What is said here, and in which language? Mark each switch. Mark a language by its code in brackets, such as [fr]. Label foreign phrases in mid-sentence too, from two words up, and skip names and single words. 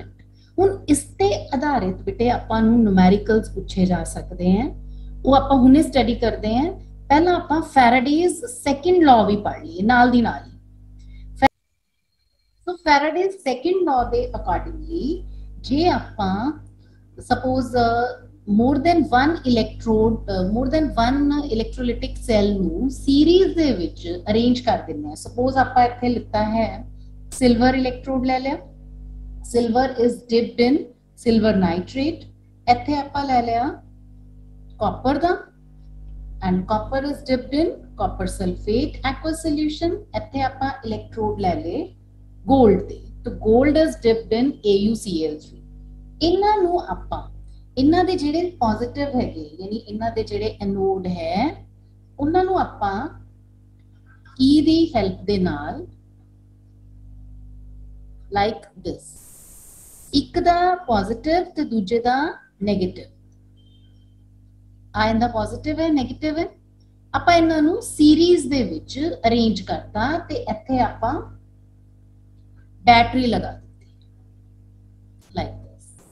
[pa] ਹੁਣ ਇਸ ਤੇ ਆਧਾਰਿਤ ਬੇਟੇ ਆਪਾਂ ਨੂੰ ਨੂਮੈਰੀਕਲਸ ਪੁੱਛੇ ਜਾ ਸਕਦੇ ਹਨ, ਉਹ ਆਪਾਂ ਹੁਣੇ ਸਟੱਡੀ ਕਰਦੇ ਹਾਂ। ਪਹਿਲਾਂ ਆਪਾਂ [en] Faraday's second law [pa] ਵੀ ਪੜ੍ਹ ਲਈਏ ਨਾਲ ਦੀ ਨਾਲ ਹੀ। ਸੋ [en] Faraday's second law [pa] ਦੇ ਅਕੋਰਡਿੰਗਲੀ ਜੇ ਆਪਾਂ ਸਪੋਜ਼ [en] more than one electrolytic cell [pa] ਨੂੰ ਸੀਰੀਜ਼ ਦੇ ਵਿੱਚ ਅਰੇਂਜ ਕਰ ਦਿੰਦੇ ਹਾਂ। ਸਪੋਜ਼ ਆਪਾਂ ਇੱਥੇ ਲਿਖਤਾ ਹੈ [en] silver electrode [pa] ਲੈ ਲਿਆ, [en] silver is dipped in silver nitrate, [pa] ਇੱਥੇ ਆਪਾਂ ਲੈ ਲਿਆ [en] copper ਦਾ and copper is dipped in copper sulfate aqueous solution, [pa] ਇੱਥੇ ਆਪਾਂ ਇਲੈਕਟ੍ਰੋਡ ਲੈ ਲਏ [en] gold [pa] ਦੇ ਤਾਂ [en] gold is dipped in AuCl3। [pa] ਇਹਨਾਂ ਨੂੰ ਆਪਾਂ ਇਹਨਾਂ ਦੇ ਜਿਹੜੇ ਪੋਜ਼ਿਟਿਵ ਹੈਗੇ ਯਾਨੀ ਇਹਨਾਂ ਦੇ ਜਿਹੜੇ ਐਨੋਡ ਹੈ ਉਹਨਾਂ ਨੂੰ ਆਪਾਂ ਕੀ ਦੀ ਹੈਲਪ ਦੇ ਨਾਲ [en] like this, [pa] ਇੱਕ ਦਾ ਪੋਜ਼ਿਟਿਵ ਤੇ ਦੂਜੇ ਦਾ ਨੈਗੇਟਿਵ, ਆ ਇਹਦਾ ਪੋਜ਼ਿਟਿਵ ਹੈ ਨੈਗੇਟਿਵ ਹੈ, ਆਪਾਂ ਇਹਨਾਂ ਨੂੰ ਸੀਰੀਜ਼ ਦੇ ਵਿੱਚ ਅਰੇਂਜ ਕਰਤਾ ਤੇ ਇੱਥੇ ਆਪਾਂ ਬੈਟਰੀ ਲਗਾ ਦਿੱਤੀ [en] like this.